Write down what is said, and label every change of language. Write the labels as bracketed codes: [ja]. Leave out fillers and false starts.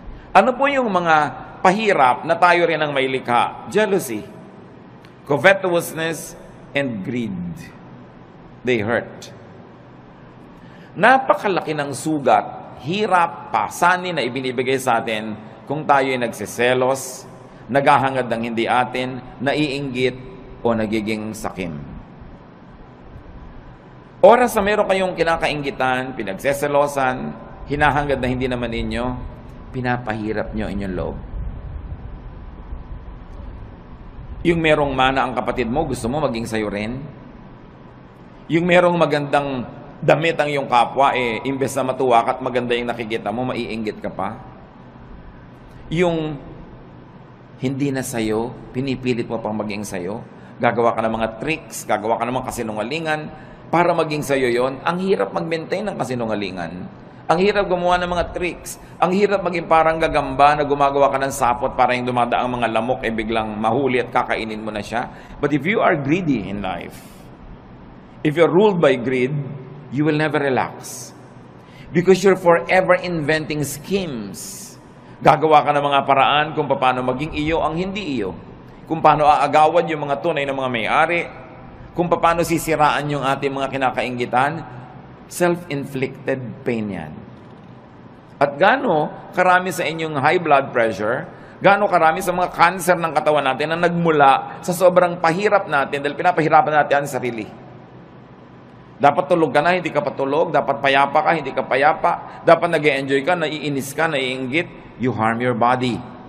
[tl] Ano po yung mga pahirap na tayo rin ang may likha? [en] Jealousy, covetousness, and greed. They hurt. [tl] Napakalaki ng sugat, hirap, pasanin na ibinibigay sa atin kung tayo ay nagsiselos, naghahangad ng hindi atin, naiinggit, o nagiging sakim. Oras na meron kayong kinakainggitan, pinagseselosan, hinahangad na hindi naman inyo, pinapahirap nyo inyong loob. Yung merong mana ang kapatid mo, gusto mo maging sayo rin? Yung merong magandang damit ang iyong kapwa, imbes na matuwa ka at maganda yung nakikita mo, maiinggit ka pa? Yung hindi na sayo, pinipilit mo pang maging sayo, gagawa ka ng mga tricks, gagawa ka ng mga kasinungalingan, para maging sayo yon. Ang hirap mag-maintain ng kasinungalingan. Ang hirap gumawa ng mga tricks. Ang hirap maging parang gagamba na gumagawa ka ng sapot para yung dumadaang mga lamok biglang mahuli at kakainin mo na siya. [en] But if you are greedy in life, if you're ruled by greed, you will never relax. Because you're forever inventing schemes. [tl] Gagawa ka ng mga paraan kung paano maging iyo ang hindi iyo. Kung paano aagawan yung mga tunay na mga may-ari. Kung paano sisiraan yung ating mga kinakainggitan. [en] Self-inflicted pain yan. [tl] At gaano karami sa inyong high blood pressure, gaano karami sa mga cancer ng katawan natin na nagmula sa sobrang pahirap natin dahil pinapahirapan natin ang sarili. Dapat tulog ka na, hindi ka patulog. Dapat payapa ka, hindi ka payapa. Dapat nag-e-enjoy ka, naiinis ka, naiinggit. [en] You harm your body.